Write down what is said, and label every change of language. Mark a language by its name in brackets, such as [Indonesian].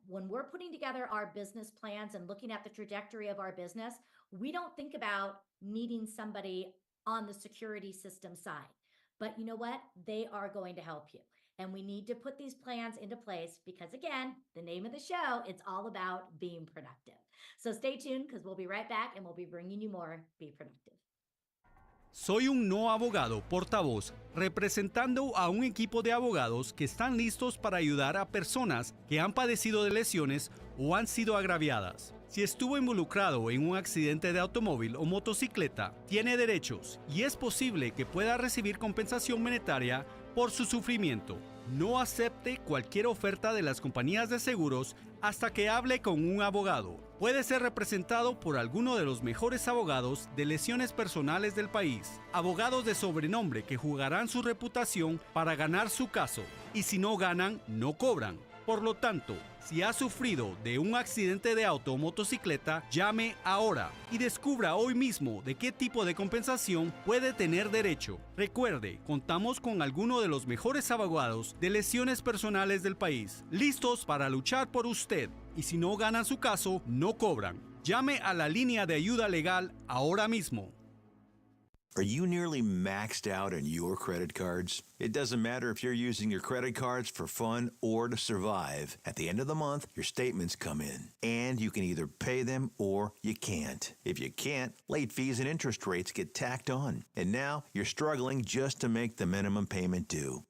[English] When we're putting together our business plans and looking at the trajectory of our business, we don't think about needing somebody on the security system side. But you know what? They are going to help you. And we need to put these plans into place because, again, the name of the show, it's all about being productive. So stay tuned, because we'll be right back and we'll be bringing you more Be Productive. [Spanish] Soy un no abogado portavoz representando a un equipo de abogados que están listos para ayudar a personas que han padecido de lesiones o han sido agraviadas. Si estuvo involucrado en un accidente de automóvil o motocicleta, tiene derechos y es posible que pueda recibir compensación monetaria por su sufrimiento. No acepte cualquier oferta de las compañías de seguros hasta que hable con un abogado. Puede ser representado por alguno de los mejores abogados de lesiones personales del país. Abogados de sobrenombre que jugarán su reputación para ganar su caso. Y si no ganan, no cobran. Por lo tanto, si ha sufrido de un accidente de auto o motocicleta, llame ahora y descubra hoy mismo de qué tipo de compensación puede tener derecho. Recuerde, contamos con algunos de los mejores abogados de lesiones personales del país, listos para luchar por usted. Y si no ganan su caso, no cobran. Llame a la línea de ayuda legal ahora mismo. [English] Are you nearly maxed out on your credit cards? It doesn't matter if you're using your credit cards for fun or to survive. At the end of the month, your statements come in, and you can either pay them or you can't. If you can't, late fees and interest rates get tacked on. And now you're struggling just to make the minimum payment due.